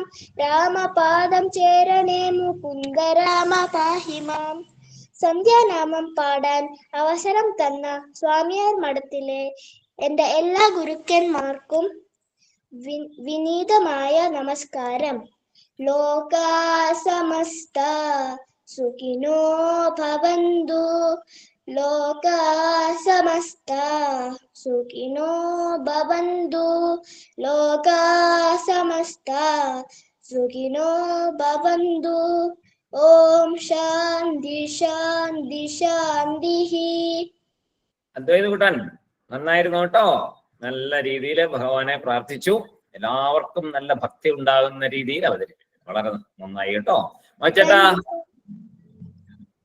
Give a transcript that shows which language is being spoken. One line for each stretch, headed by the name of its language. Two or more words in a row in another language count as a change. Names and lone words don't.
Malayalam: രാമപാദം ചേരണേ മുകുന്ദ രാമ
Sanskrit: പാഹി മാം.
Malayalam: സന്ധ്യാനാമം പാടാൻ അവസരം തന്ന സ്വാമിയാർ മഠത്തിലെ എൻ്റെ എല്ലാ ഗുരുക്കന്മാർക്കും വിനീതമായ നമസ്കാരം.
Sanskrit: ലോകാ സമസ്ത സുഖിനോ ഭവന്തു. ലോകാ സമസ്ത സുഖിനോ ഭവന്തു. ലോകാ സമസ്ത സുഖിനോ ഭവന്തു. ഓം ശാന്തി ശാന്തി ശാന്തി.
Malayalam: അദ്വൈത കൂട്ടൻ നന്നായിരുന്നു കേട്ടോ. നല്ല രീതിയിൽ ഭഗവാനെ പ്രാർത്ഥിച്ചു. എല്ലാവർക്കും നല്ല ഭക്തി ഉണ്ടാകുന്ന രീതിയിൽ അവതരിപ്പിച്ചു. വളരെ നന്നായി കേട്ടോ.